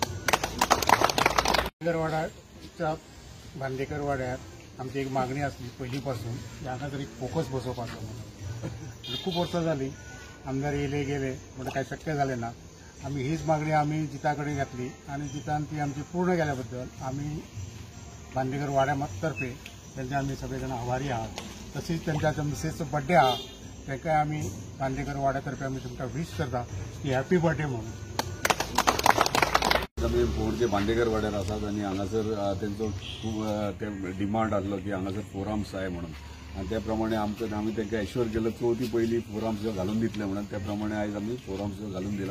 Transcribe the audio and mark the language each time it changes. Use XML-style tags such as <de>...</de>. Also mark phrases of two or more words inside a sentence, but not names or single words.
<mr>भांडेकरवाड्याच्या भांडेकरवाड्यात आमची एक मागणी असली पहिलीपासून यांना तरी फोकस बसवपाचो म्हणून खूप वर्ष झाली आमदार येले गेले म्हणजे काही शक्य झाले ना आम्ही हीच मागणी आम्ही जिताकडे घातली आणि जितान ती आमची पूर्ण केल्याबद्दल आम्ही भांडेकर वाड्यातर्फे त्यांचे आम्ही सगळेजण आभारी आहात।</mr> <kok>तशीच त्यांच्या मिसेसचा बड्डे हा ताका आम्ही भांडेकर वाड्यातर्फे आम्ही तुमका विश करता की</kok> <en>happy birthday</en> <kok>म्हणून। आम्ही फोरचे भांडेकर वाड्यार आसात आणि हांगासर तेंचो खूब डिमांड आसलो की हांगासर फोरम्स जाय म्हणून आणि त्या प्रमाणे आम्ही तांकां एश्योर केलं चवथी पयली फोरम्स घालून दितले म्हणून त्या प्रमाणे आयज आम्ही फोरम्स घालून दिला।</kok>